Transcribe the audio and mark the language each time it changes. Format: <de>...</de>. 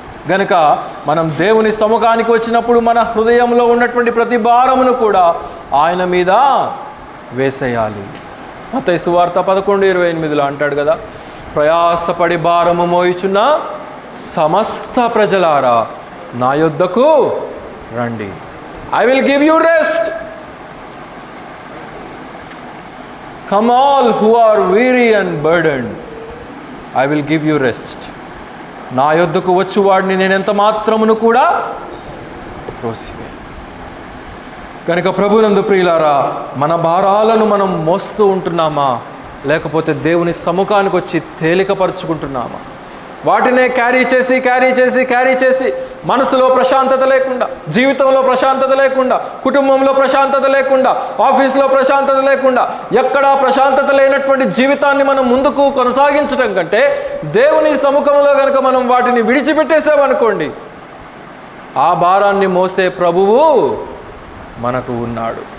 <te>గనుక మనం దేవుని సముఖానికి వచ్చినప్పుడు మన హృదయంలో ఉన్నటువంటి ప్రతి భారమును కూడా ఆయన మీద వేసేయాలి. మత్తయి సువార్త 11:28 అంటాడు కదా, ప్రయాసపడి భారము మోయుచున్న సమస్త ప్రజలారా నా యొద్దకు రండి,</te> <en>I will give you rest. Come all who are weary and burdened, I will give you rest.</en> <te>నా యొద్దకు వచ్చు వాడిని నేను ఎంత మాత్రమును కూడా త్రోసివేయను. కనుక ప్రభునందు ప్రియులారా, మన భారాలను మనం మోస్తూ ఉంటున్నామా, లేకపోతే దేవుని సముఖానికి వచ్చి తేలికపరుచుకుంటున్నామా? వాటినే క్యారీ చేసి మనసులో ప్రశాంతత లేకుండా, జీవితంలో ప్రశాంతత లేకుండా, కుటుంబంలో ప్రశాంతత లేకుండా, ఆఫీస్లో ప్రశాంతత లేకుండా, ఎక్కడా ప్రశాంతత లేనటువంటి జీవితాన్ని మనం ముందుకు కొనసాగించడం కంటే దేవుని సముఖంలో కనుక మనం వాటిని విడిచిపెట్టేసామనుకోండి, ఆ భారాన్ని మోసే ప్రభువు మనకు ఉన్నాడు.</te>